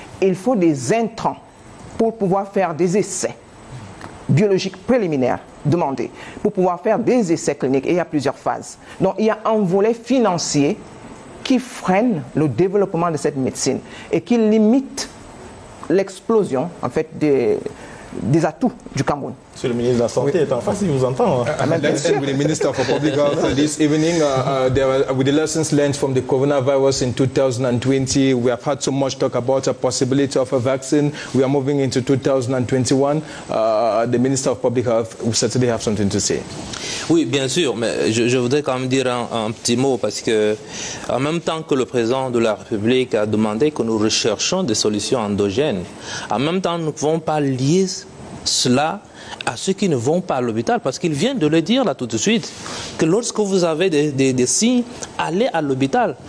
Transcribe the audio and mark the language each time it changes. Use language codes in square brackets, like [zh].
[fr] Il faut des intrants pour pouvoir faire des essais biologiques préliminaires demandés, pour pouvoir faire des essais cliniques. Et il y a plusieurs phases. Donc il y a un volet financier qui freine le développement de cette médecine et qui limite l'explosion en fait des atouts du Cameroun. Monsieur le ministre de la Santé est en face, il vous entend. [en] Let's end with the Minister for Public Health this evening. With the lessons learned from the coronavirus in 2020, we have had so much talk about a possibility of a vaccine. We are moving into 2021. The Minister of Public Health will certainly have something to say. [fr] Oui, bien sûr, mais je voudrais quand même dire un petit mot parce que en même temps que le président de la République a demandé que nous recherchons des solutions endogènes, en même temps nous ne pouvons pas lier cela à ceux qui ne vont pas à l'hôpital, parce qu'il vient de le dire là tout de suite, que lorsque vous avez des signes, allez à l'hôpital.